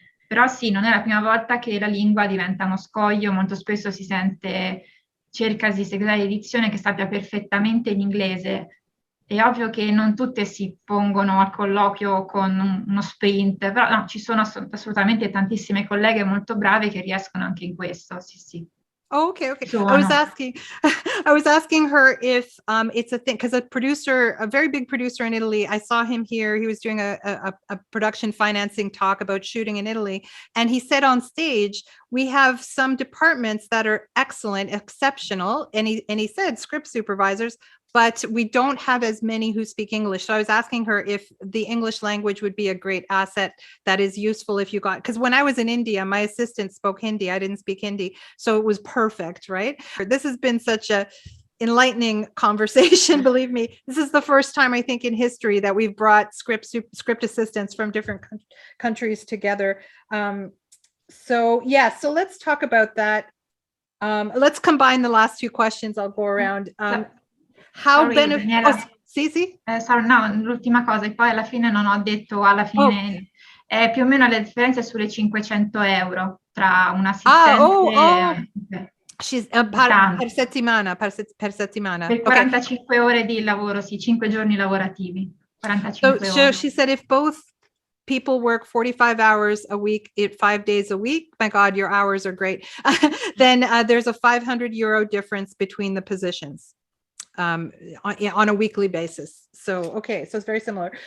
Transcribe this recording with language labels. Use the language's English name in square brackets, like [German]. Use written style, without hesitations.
[Italian] Però sì, non è la prima volta che la lingua diventa uno scoglio, molto spesso si sente cercasi segretaria di edizione che sappia perfettamente l'inglese. È ovvio che non tutte si pongono al colloquio con uno sprint, però no, ci sono assolutamente tantissime colleghe molto brave che riescono anche in questo, sì. [English] Oh, okay. I was asking her if it's a thing, because a very big producer in Italy, I saw him here, he was doing a production financing talk about shooting in Italy, and he said on stage, we have some departments that are excellent, exceptional, and he said script supervisors, but we don't have as many who speak English. So I was asking her if the English language would be a great asset that is useful if you got, because when I was in India, my assistant spoke Hindi, I didn't speak Hindi, so it was perfect, right? This has been such a enlightening conversation, believe me. This is the first time I think in history that we've brought script assistants from different countries together. So let's talk about that. Let's combine the last two questions. I'll go around. How beneficial? Sì. [Italian] No, l'ultima cosa, e poi alla fine non ho detto, alla fine è più o meno la differenza sulle 500 euro tra un assistente per settimana. Per 45 ore di lavoro, sì, 5 giorni lavorativi. 45 ore. [English] So she said if both people work 45 hours a week, 5 days a week, my God, your hours are great, then there's a 500 euro difference between the positions. On a weekly basis. So it's very similar.